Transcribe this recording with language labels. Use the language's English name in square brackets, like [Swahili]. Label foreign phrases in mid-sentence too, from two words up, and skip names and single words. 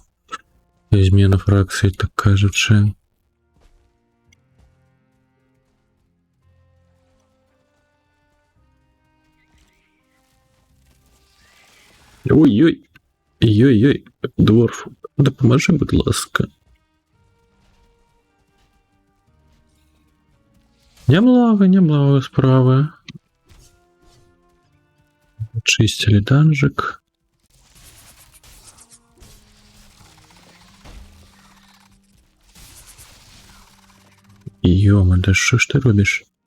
[Belarusian] Змена фракцыі, так кажучы. Ой-ой, ой-ой, дворф, дапамажы, будь ласка. [Russian] Немного справа. Чистили данжик. [Ukrainian] Йома, да що ж ти робиш?